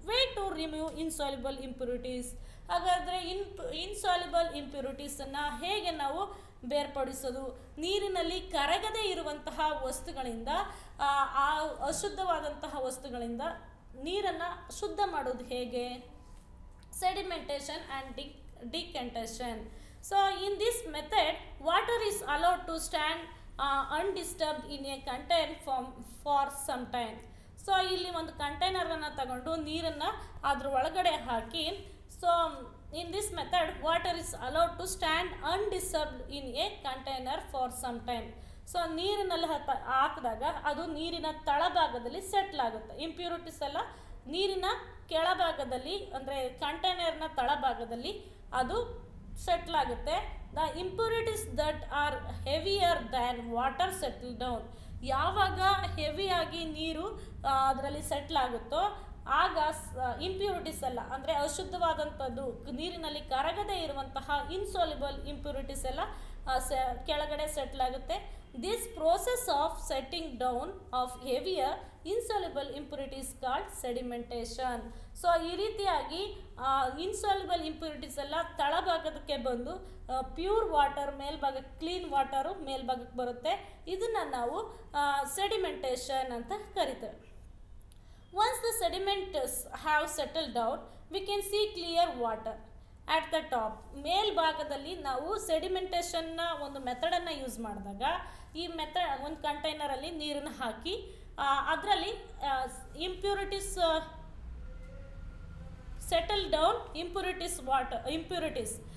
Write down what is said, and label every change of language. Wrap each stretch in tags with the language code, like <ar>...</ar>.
<en>Way to remove insoluble impurities.</en> <kn>ಹಾಗಾದರೆ insoluble ಇಂಪ್ಯೂರಿಟೀಸನ್ನು ಹೇಗೆ ನಾವು ಬೇರ್ಪಡಿಸೋದು? ನೀರಿನಲ್ಲಿ ಕರಗದೇ ಇರುವಂತಹ ವಸ್ತುಗಳಿಂದ, ಆ ಅಶುದ್ಧವಾದಂತಹ ವಸ್ತುಗಳಿಂದ ನೀರನ್ನು ಶುದ್ಧ ಮಾಡೋದು ಹೇಗೆ?</kn> <en>Sedimentation and decantation. So in this method, water is allowed to stand undisturbed in a container for some time.</en> <kn>So ಇಲ್ಲಿ ಒಂದು ಕಂಟೈನರನ್ನು ತಗೊಂಡು ನೀರನ್ನು ಅದ್ರ ಒಳಗಡೆ ಹಾಕಿ,</kn> <en>So in this method water is allowed to stand undisturbed in a container for some time.</en> <kn>So ನೀರಿನಲ್ಲಿ ಹಾಕಿದಾಗ ಅದು ನೀರಿನ ತಳಭಾಗದಲ್ಲಿ ಸೆಟ್ಲ್ ಆಗುತ್ತೆ. ಇಂಪ್ಯೂರಿಟೀಸ್ ಎಲ್ಲ ನೀರಿನ ಕೆಳಭಾಗದಲ್ಲಿ ಅಂದರೆ ಕಂಟೈನರ್ನ ತಳಭಾಗದಲ್ಲಿ ಅದು ಸೆಟ್ಲ್ ಆಗುತ್ತೆ.</kn> <en>The impurities that are heavier than water settle down.</en> <kn>ಯಾವಾಗ ಹೆವಿಯಾಗಿ ನೀರು ಅದರಲ್ಲಿ ಸೆಟ್ಲ್ ಆಗುತ್ತೋ ಆಗ ಇಂಪ್ಯೂರಿಟೀಸ್ ಎಲ್ಲ ಅಂದರೆ ಅಶುದ್ಧವಾದಂಥದ್ದು, ನೀರಿನಲ್ಲಿ ಕರಗದೇ ಇರುವಂತಹ ಇನ್ಸಾಲ್ಯುಬಲ್ ಇಂಪ್ಯೂರಿಟೀಸ್ ಎಲ್ಲ ಕೆಳಗಡೆ ಸೆಟ್ಲ್ ಆಗುತ್ತೆ.</kn> <en>This process of setting down of heavier insoluble impurities called sedimentation.</en> <kn>So ಈ ರೀತಿಯಾಗಿ ಇನ್ಸಾಲ್ಯುಬಲ್ ಇಂಪ್ಯೂರಿಟೀಸ್ ಎಲ್ಲ ತಳಭಾಗಕ್ಕೆ ಬಂದು ಪ್ಯೂರ್ ವಾಟರ್ ಮೇಲ್ಭಾಗಕ್ಕೆ, ಕ್ಲೀನ್ ವಾಟರು ಮೇಲ್ಭಾಗಕ್ಕೆ ಬರುತ್ತೆ. ಇದನ್ನು ನಾವು ಸೆಡಿಮೆಂಟೇಷನ್ ಅಂತ ಕರಿತೇವೆ.</kn> <en>Once the sediments have settled down, we can see clear water at the top.</en> <kn>ಮೇಲ್ಭಾಗದಲ್ಲಿ ನಾವು ಸೆಡಿಮೆಂಟೇಷನ್ನ ಒಂದು ಮೆಥಡನ್ನು ಯೂಸ್ ಮಾಡಿದಾಗ, ಈ ಮೆಥಡ್ ಒಂದು ಕಂಟೈನರಲ್ಲಿ ನೀರನ್ನು ಹಾಕಿ ಅದರಲ್ಲಿ ಇಂಪ್ಯೂರಿಟೀಸ್ ಸೆಟಲ್ ಡೌನ್ ಇಂಪ್ಯೂರಿಟೀಸ್.</kn>